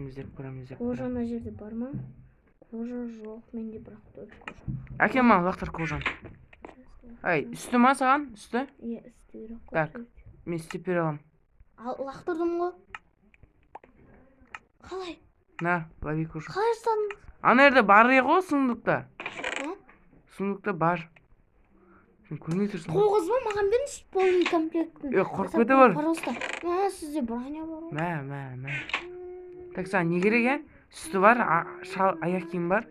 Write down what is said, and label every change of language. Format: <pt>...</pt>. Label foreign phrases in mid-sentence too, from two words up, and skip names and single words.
<kk>Кожа ана жерде бар ма? Кожа жоқ, менде бірақ төрт кожа. Әкем маған лақтырып кожаны. Ай, үсті ма саған? Үсті? Иә, үсті керек қой. Так, мен істеп бере аламын. Ал лақтырдым ғой. Қалай?</kk> <ru>На, лови кожу.</ru> <kk>Қалай жасадың? Ана жерде бар ғой сундукта. А? Сундукта бар. Сен көрмей тұрсың. Тоғыз ба? Маған беріңізші</kk> <ru>полный комплектін.</ru> <kk>Қорқып кете бар. Пожалуйста. Сізде броня бар ғой. Мә. Так, саған не керек, ә? Үсті бар, аяқ киім бар.</kk>